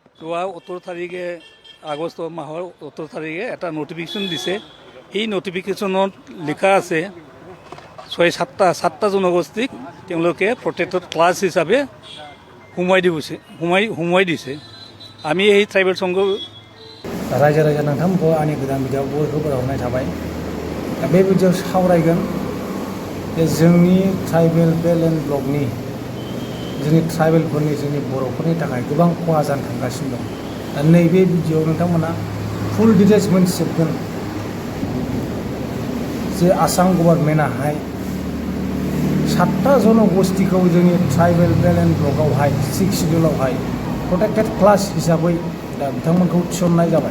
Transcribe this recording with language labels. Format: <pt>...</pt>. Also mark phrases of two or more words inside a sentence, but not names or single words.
<as>যোৱা 17 তাৰিখে আগষ্ট মাহৰ 17 তাৰিখে এটা নটিফিকেশ্যন দিছে। এই নটিফিকেশ্যনত লিখা আছে 7টা জনগোষ্ঠীক তেওঁলোকে</as> <en>protected class</en> <as>হিচাপে সোমোৱাই দিছে। আমি এই ট্ৰাইবেল সংঘ</as> <brx>रायजो राजा नोंथांमोनखौ आंनि गोदान भिडिअ'आव बयखौबो बरायहरनाय थाबाय। दा बे भिडिअ'आव सावरायगोन जे जोंनि</brx> <en>tribal belt and blockनि</en> <brx>जोंनि ट्राइबेलफोरनि जोंनि बर'फोरनि थाखाय गोबां खहा जानो थांगासिनो दं। दा नैबे भिडिअ'आव नोंथांमोना</brx> <en>full details</en> <brx>मोनथिजोबगोन जे आसाम गभर्नमेन्टआहाय 7टा जनगोष्ठीखौ जोंनि</brx> <en>tribal belt and blockआवहाय</en> <brx>6 शिडिउलावहाय</brx> <en>protected class</en> <brx>हिसाबै दा बिथांमोनखौ थिसननाय जाबाय।</brx>